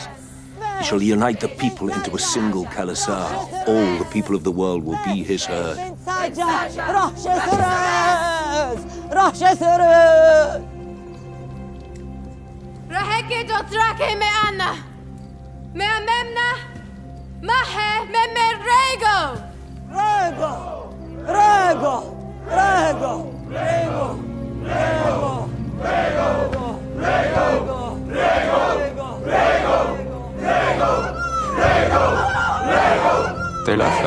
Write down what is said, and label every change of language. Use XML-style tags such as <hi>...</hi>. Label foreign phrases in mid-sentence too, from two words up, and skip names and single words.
<en>He shall unite the people into a single Khalasar. All the people of the world will be his herd.</en> <art>Raheke Dothraki me Anna. Me Amemna. Mahe me Rego. Rego! Rego! Rego! Rego! Rego! Rego! Rego! Rego! Rego! Rego! Rego! Rego!</art> <fr>T'es la fête.</fr>